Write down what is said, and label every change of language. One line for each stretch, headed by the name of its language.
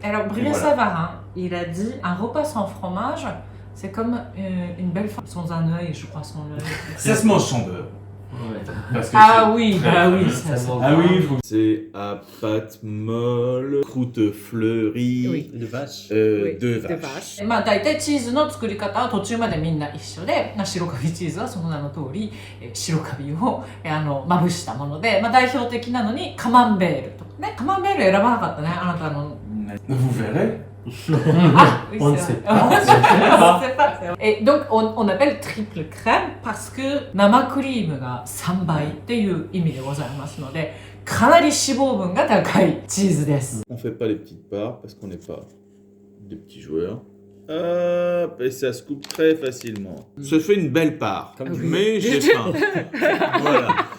French: Alors, Bria Savarin, il a dit un repas sans fromage, c'est comme une belle femme sans un œil, je crois, sans œil. Ça se mange sans beurre. Ah oui, bah oui, ah oui, c'est à pâte molle, croûte fleurie, de vache. De vache.
Japanese: まあ大体チーズの作り方は途中までみんな一緒で、白カビチーズはその名の通り白カビをまぶしたもので、まあ代表的なのにカマンベールとかね。カマンベール選ばなかったね、あなたの。
French: Vous verrez. Ah, oui, on ne c'est sait vrai. On ne sait pas. Et donc on appelle triple crème parce que
Japanese: 生クリームが3倍っていう意味でございますので、かなり脂肪分が高いチーズです。
French: On fait pas les petites parts parce qu'on n'est pas des petits joueurs. Hop, et ça se coupe très facilement. Se fait une belle part, mais j'ai faim. Voilà.